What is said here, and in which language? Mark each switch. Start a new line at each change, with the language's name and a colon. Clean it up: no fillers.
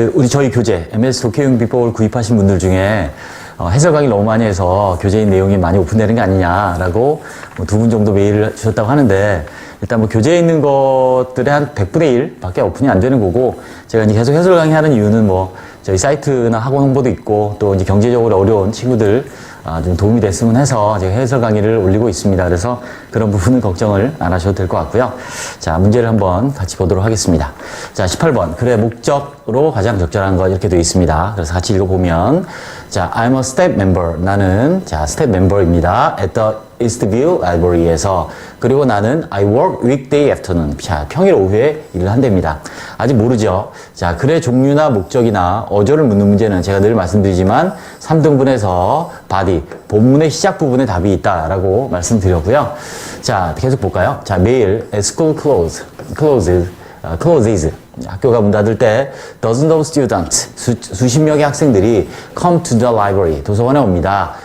Korean: 저희 교재 MS 독해용비법을 구입하신 분들 중에 해설 강의를 너무 많이 해서 교재인 내용이 많이 오픈되는 게 아니냐라고 두 분 정도 메일을 주셨다고 하는데, 일단 교재에 있는 것들의 한 100분의 1 밖에 오픈이 안 되는 거고, 제가 이제 계속 해설 강의 하는 이유는 저희 사이트나 학원 홍보도 있고, 또 이제 경제적으로 어려운 친구들 좀 도움이 됐으면 해서 제가 해설 강의를 올리고 있습니다. 그래서 그런 부분은 걱정을 안 하셔도 될 것 같고요. 자, 문제를 한번 같이 보도록 하겠습니다. 자, 18번. 그래, 목적으로 가장 적절한 것 이렇게 되어 있습니다. 그래서 같이 읽어보면, 자,
English: I'm a staff member.
Korean: 나는, 자, staff member입니다.
English: At the Eastview Library에서.
Korean: 그리고 나는
English: I work weekday afternoon.
Korean: 자, 평일 오후에 일을 한답니다. 아직 모르죠. 자, 글의 종류나 목적이나 어조를 묻는 문제는 제가 늘 말씀드리지만 3등분해서 body, 본문의 시작 부분에 답이 있다라고 말씀드렸고요. 자, 계속 볼까요? 자, 매일
English: school closes.
Korean: 학교가 문 닫을 때
English: dozens of students,
Korean: 수십 명의 학생들이
English: come to the library,
Korean: 도서관에 옵니다.